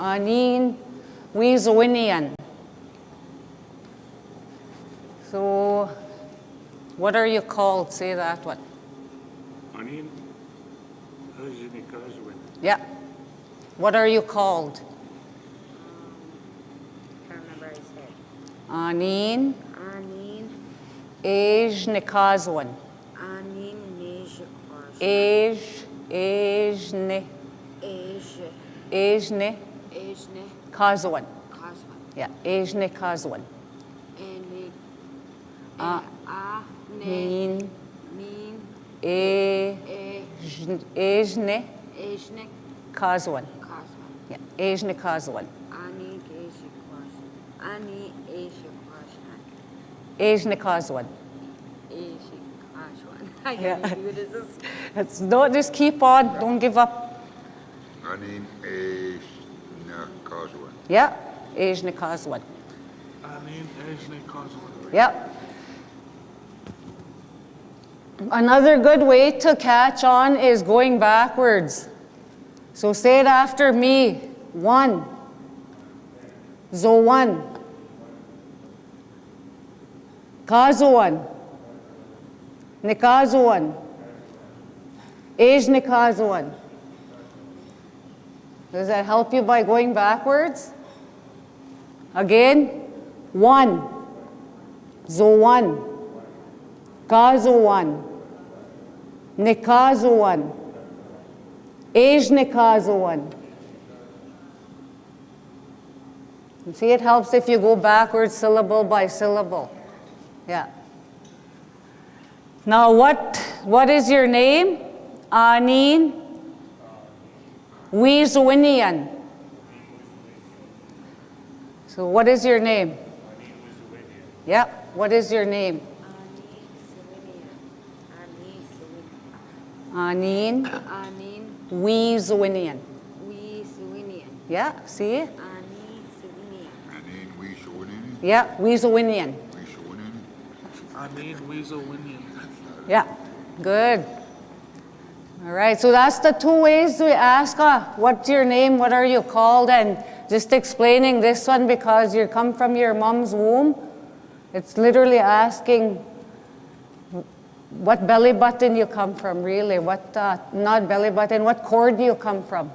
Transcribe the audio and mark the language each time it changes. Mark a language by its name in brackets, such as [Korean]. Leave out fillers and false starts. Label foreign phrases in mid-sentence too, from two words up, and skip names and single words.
[Western Ojibwa] Anin wizawinian. [English] So, what are you called? Say that one. [Western Ojibwa] Anin ejne kazwan. [English] Yeah. What are you called? Can't remember I said. [Western Ojibwa] Anin Anin, ejne kazwan. anin neje kars. Ejne Eje, ejne ejne kazwan. kasvan. Yeah, ejne kazwan. Ene, A- ne, Nin min, ejne ejne kazwan. kasvan. Yeah, ejne kazwan. Ani eje kars. Ani eje karsvan. Ejne kazwan. Eje karsvan. [English] I Yeah. can't do this. Don't just keep on. Don't give up. [Western Ojibwa] Anin ejne kazwan. Yeah, ejne kazwan. Anin ejne kazwan. [English] Yep. Another good way to catch on is going backwards. So say it after me. One. [Western Ojibwa] Zo one. Kazuan. Nikazuan. Ej nikazuan. [English] Does that help you by going backwards? Again. One. [Western Ojibwa] Zo one. Kazuan. Nikazuan. Ej nikazuan. [English] You see, it helps if you go backwards syllable by syllable. Yeah. Now, what is your name? [Western Ojibwa] Anin Wizwinian. [English] So what is your name? Yeah, what is your name? [Western Ojibwa] Ani Suwinian. Aneen Anin Weezwinian. Wee Suwinian. [English] Yeah, see? [Western Ojibwa] Ani Suwinian. Aneen Weeshawinian. Yeah, Weezwinian. Weeshawinian. Aneen Weasel Winian. [English] Yeah, good. All right, so that's the two ways we ask, what's your name, what are you called, and just explaining this one because you come from your mom's womb. It's literally asking what belly button you come from, really, what, not belly button, what cord you come from.